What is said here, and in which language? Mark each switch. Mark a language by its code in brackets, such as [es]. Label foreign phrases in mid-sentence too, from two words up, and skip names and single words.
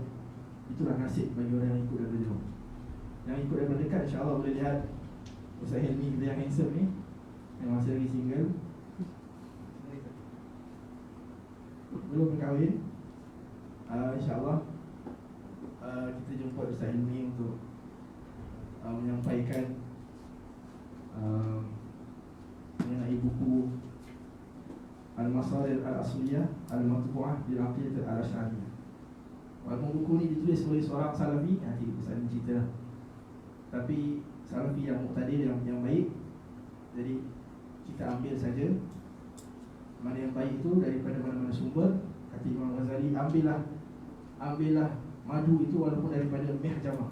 [ms] Itulah nasib bagi orang yang ikut dari jauh. Yang ikut dari dekat, insyaAllah boleh lihat Ustaz Hilmi kita yang handsome ni, yang masih lagi single, belum berkahwin. InsyaAllah kita jumpa Ustaz Hilmi untuk menyampaikan mengenai buku Al-Masadir Al-Asliyah Al-Matbu'ah bil Aqidah Al-Asy'ariyah. Walaupun buku ni ditulis oleh seorang Salafi, nanti Ustaz ni cerita, tapi Salafi yang muqtadir, yang baik. Jadi kita ambil saja mana yang baik itu daripada mana-mana sumber. Kata Imam Ghazali, ambillah madu itu walaupun daripada mihjamah.